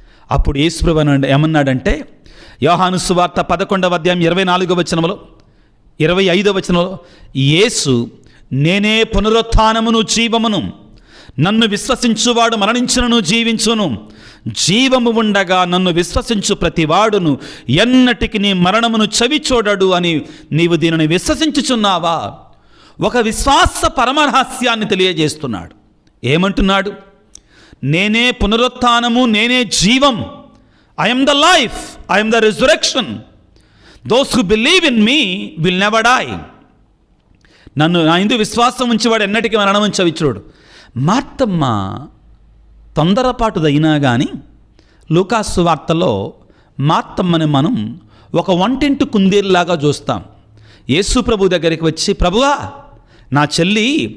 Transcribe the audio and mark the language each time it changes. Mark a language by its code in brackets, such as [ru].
[te] అప్పుడు యేసు ప్రభు ఏమన్నాడంటే, యోహాను సువార్త 11వ అధ్యాయం 24వ వచనంలో, 25వ వచనంలో, యేసు, నేనే పునరుత్థానమును జీవమును, నన్ను విశ్వసించువాడు మరణించును జీవించును, జీవము ఉండగా నన్ను విశ్వసించు ప్రతివాడును ఎన్నటికి నీ మరణమును చవి చూడడు అని నీవు దీనిని విశ్వసించుచున్నావా? ఒక విశ్వాస పరమరహస్యాన్ని తెలియజేస్తున్నాడు. ఏమంటున్నాడు? నేనే పునరుత్థానము, నేనే జీవం. [en] I am the life, I am the resurrection. Those who believe in me will never die. [te] నన్ను నా యందు విశ్వాసం ఉంచేవాడు ఎన్నటికీ మరణం చవిచూడు. మార్తమ్మ తొందరపాటుదైనా కానీ లూకాసు వార్తలో మార్తమ్మని మనం ఒక వంటింటి కుందేలులాగా చూస్తాం. యేసు ప్రభు దగ్గరికి వచ్చి, ప్రభువా నా చెల్లి